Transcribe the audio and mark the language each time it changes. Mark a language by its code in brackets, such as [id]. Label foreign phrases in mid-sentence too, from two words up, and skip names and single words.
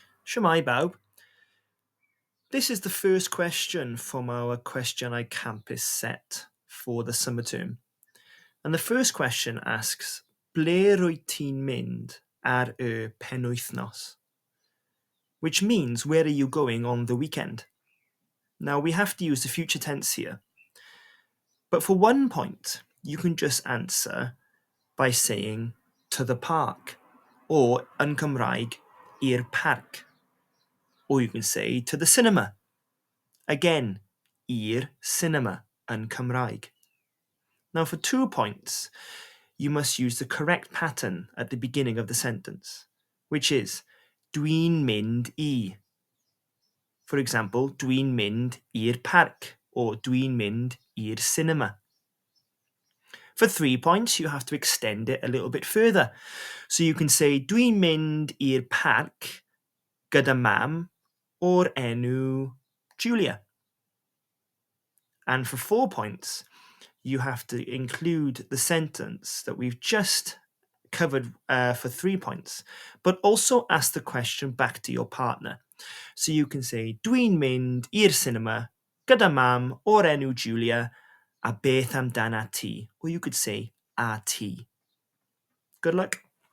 [cy] Shwmae bawb. [en] This is the first question from our Cwestiynau Campus set for the summer term. And the first question asks, [cy] ble rwyt ti'n mynd ar y penwythnos? [en] Which means, where are you going on the weekend? Now, we have to use the future tense here. But for 1 point, you can just answer by saying to the park, or [cy] yn Cymraeg, i'r parc. [en] Or you can say to the cinema. Again, [cy] i'r cinema yn Cymraeg. [en] Now, for 2 points, you must use the correct pattern at the beginning of the sentence, which is [cy] dwi'n mynd I. [en] For example, [cy] dwi'n mynd i'r parc, or dwi'n mynd i'r cinema. [en] For 3 points, you have to extend it a little bit further. So you can say [cy] dwi'n mynd i'r parc gyda mam o'r enw Julia. [en] And for 4 points, you have to include the sentence that we've just covered for 3 points, but also ask the question back to your partner. So you can say, [cy] dwi'n mynd i'r cinema gyda mam o'r enw Julia a beth amdana ti? [en] Or you could say, [cy] a ti. [en] Good luck.